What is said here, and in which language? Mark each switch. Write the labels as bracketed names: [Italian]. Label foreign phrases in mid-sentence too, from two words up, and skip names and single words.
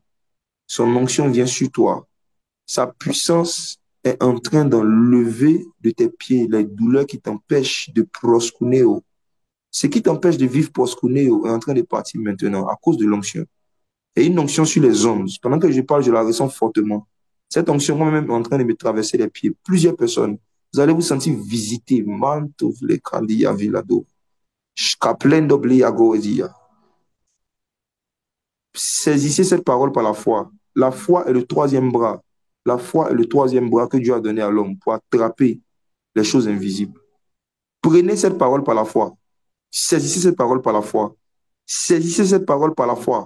[French] Son onction vient sur toi. Sa puissance est en train d'enlever de tes pieds les douleurs qui t'empêchent de proskuneo. Ce qui t'empêche de vivre proskuneo est en train de partir maintenant à cause de l'onction. Et une onction sur les hommes. Pendant que je parle, je la ressens fortement. Cette onction, moi-même, est en train de me traverser les pieds. Plusieurs personnes, vous allez vous sentir visiter. Manto vle kandia vilado. Shkaplendo bliago edia. Saisissez cette parole par la foi. La foi est le troisième bras. La foi est le troisième bras que Dieu a donné à l'homme pour attraper les choses invisibles. Prenez cette parole par la foi. Saisissez cette parole par la foi. Saisissez cette parole par la foi.